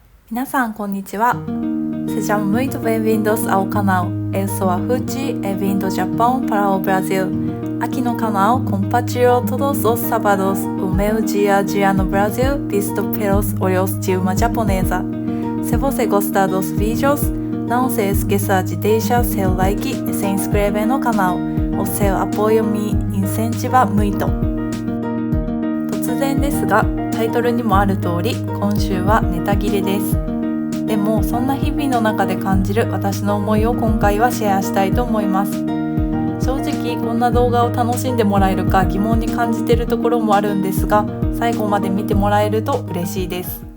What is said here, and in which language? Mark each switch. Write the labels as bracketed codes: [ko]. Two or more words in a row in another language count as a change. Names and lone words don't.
[ja] 皆さんこんにちは。 [pt] Sejam muito bem-vindos ao canal. Eu sou a Fuji e vim do Japão para o Brasil. Aqui no canal compartilho todos os sábados o meu dia a dia no Brasil visto pelos olhos de uma japonesa. Se você gostar dos vídeos, não se esqueça de deixar seu like e se inscrever no canal. O seu apoio me incentiva muito. [ja] 突然ですが、タイトルにもある通り、今週はネタ切れです。でもそんな日々の中で感じる私の思いを今回はシェアしたいと思います。正直こんな動画を楽しんでもらえるか疑問に感じているところもあるんですが、最後まで見てもらえると嬉しいです。